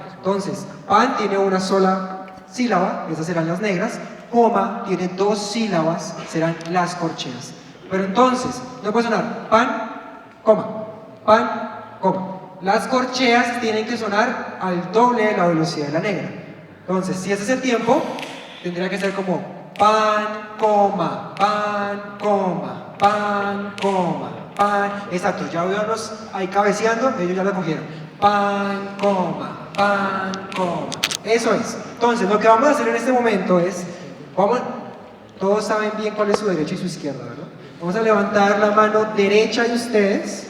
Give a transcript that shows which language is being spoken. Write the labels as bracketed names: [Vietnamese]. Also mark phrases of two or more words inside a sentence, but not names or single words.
[Spanish] Entonces, pan tiene una sola sílaba, esas serán las negras, coma tiene dos sílabas, serán las corcheas. Pero entonces, no puede sonar pan, coma, pan, coma. Las corcheas tienen que sonar al doble de la velocidad de la negra. Entonces, si ese es el tiempo, tendría que ser como pan, coma, pan, coma, pan, coma, pan. Exacto, ya veo a los ahí cabeceando, ellos ya lo cogieron. Pan, coma, pan, coma. Eso es. Entonces, lo que vamos a hacer en este momento es, todos saben bien cuál es su derecha y su izquierda, ¿verdad? Vamos a levantar la mano derecha de ustedes.